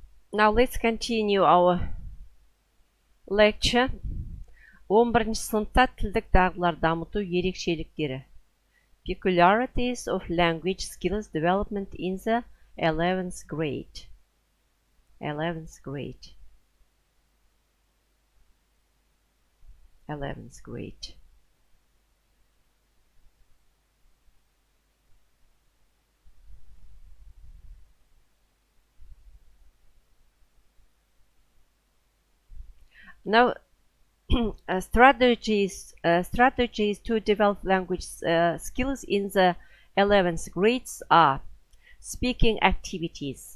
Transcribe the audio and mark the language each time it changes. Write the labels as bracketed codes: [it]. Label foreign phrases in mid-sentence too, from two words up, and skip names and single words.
[en] Now let's continue our lecture. [kk] 11 сыныпта тілдік дағдылар дамыту ерекшеліктері. [en] Peculiarities of language skills development in the 11th grade. 11th grade. 11th grade. Now, strategies to develop language skills in the 11th grades are speaking activities.